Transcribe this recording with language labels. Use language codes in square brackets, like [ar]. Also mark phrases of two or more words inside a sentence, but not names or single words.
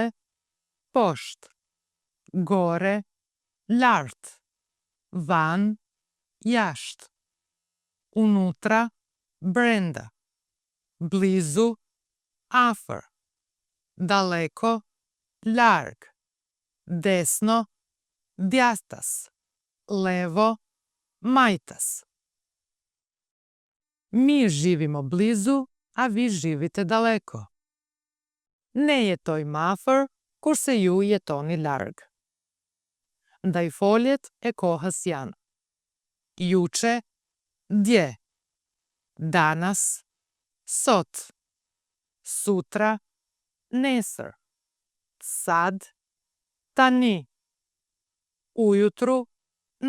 [sq] poshtë, gore, lart, van, jashtë, unutra, brenda, blizu, afër, daleko, larg, desno, djathtas, levo, majtas. [sr] Mi živimo blizu, a vi živite daleko. [sq] Ne jetojmë afër, kurse ju jetoni larg. Ndajfoljet e kohës janë: juče, dje, danas, sot, sutra, nesër, sad, tani, ujutru, në